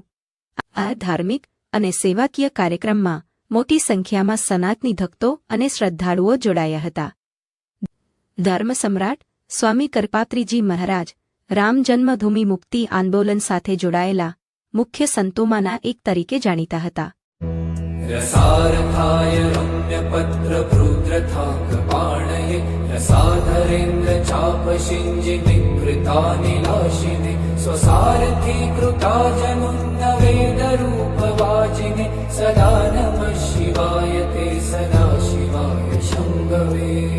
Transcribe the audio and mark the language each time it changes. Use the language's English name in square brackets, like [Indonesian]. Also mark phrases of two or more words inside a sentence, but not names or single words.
[Gujarati] આ ધાર્મિક અને સેવાકીય કાર્યક્રમમાં મોટી સંખ્યામાં સનાતની ભક્તો અને શ્રદ્ધાળુઓ જોડાયા હતા. ધર્મ સમ્રાટ સ્વામી કરપાત્રીજી મહારાજ રામ જન્મભૂમિ મુક્તિ આંદોલન સાથે જોડાયેલા મુખ્ય સંતોમાંના એક તરીકે જાણીતા હતા. [Sanskrit] रसारथाय रम्यपत्रभृद्रथाकपाणये रसाधरेन्द्र चापशिञ्जि विकृतानिलाशिने स्वसारथी कृताजनुन्नवेदरूपवाचिने सदा नमः शिवाय ते सदा शिवाय शम्भवे.